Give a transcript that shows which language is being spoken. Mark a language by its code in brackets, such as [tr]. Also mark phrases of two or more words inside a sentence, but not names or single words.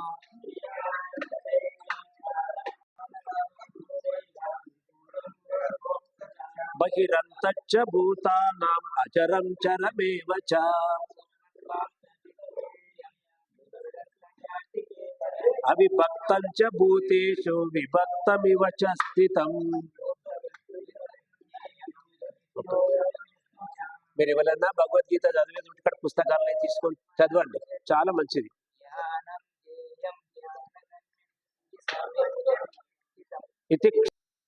[sa] बहिरन्तच्च भूतानाम् अचरं चरमेव च अविभक्तं च भूतेषु विभक्तमिव च स्थितम् [te] మీరు ఎవరైనా భగవద్గీత చదివేది ఉంటే ఇక్కడ పుస్తకాలను తీసుకొని చదవండి, చాలా మంచిది. ఇది